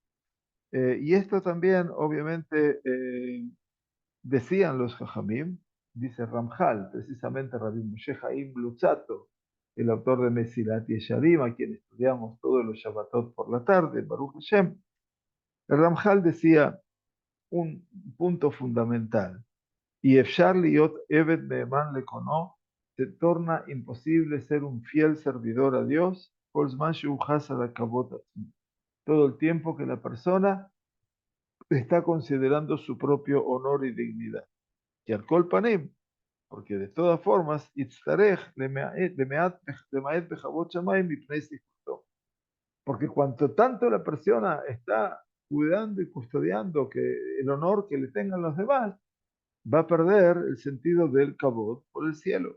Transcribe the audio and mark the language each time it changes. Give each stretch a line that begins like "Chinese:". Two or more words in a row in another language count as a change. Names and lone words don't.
Spanish: Y esto también, obviamente, decían los Jajamim, dice Ramjal, precisamente Rabbi Moshe Haim Luzzatto, el autor de Mesilat Yesharim, a quien estudiamos todos los Shabbatot por la tarde, Baruch Hashem. El Ramjal decía un punto fundamental, y
Hebrew: אפשר להיות עבד נאמן לקונו,
Spanish: se torna imposible ser un fiel servidor a Dios,
Hebrew: כל זמן שהוא חס על הכבוד עצמו,
Spanish: todo el tiempo que la persona está considerando su propio honor y dignidad.
Hebrew: Y על כל פנים,
Spanish: porque de todas formas, porque cuanto tanto la persona está cuidando y custodiando que el honor que le tengan los demás, va a perder el sentido del kabod por el cielo.